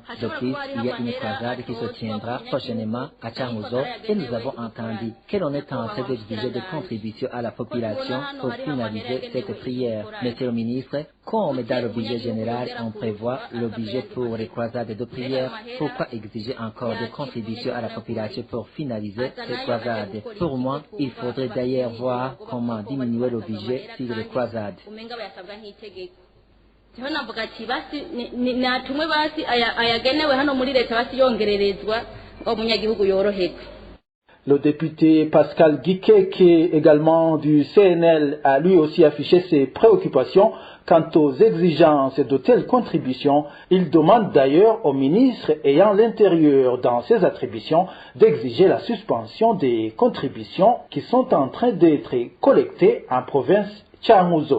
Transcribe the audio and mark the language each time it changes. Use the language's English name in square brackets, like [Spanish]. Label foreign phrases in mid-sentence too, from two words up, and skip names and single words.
[French] De plus, il y a une croisade qui se tiendra prochainement à Tchamouzo et nous avons entendu que l'on est en train d'exiger des contributions à la population pour finaliser cette prière. Monsieur le ministre, comme dans le budget général, on prévoit le budget pour les croisades de prière, pourquoi exiger encore des contributions à la population pour finaliser ces croisades? Pour moi, il faudrait d'ailleurs voir comment diminuer le budget sur les croisades. [Rundi] navuga ati basi natumwe basi ayagenewe hano muri leta basi yongererezwa ngo umunyagihugu yoroherwe. [French] Le député Pascal Guikeke, également du CNL, a lui aussi affiché ses préoccupations quant aux exigences de telles contributions. Il demande d'ailleurs au ministre ayant l'intérieur dans ses attributions d'exiger la suspension des contributions qui sont en train d'être collectées en province Changuzo.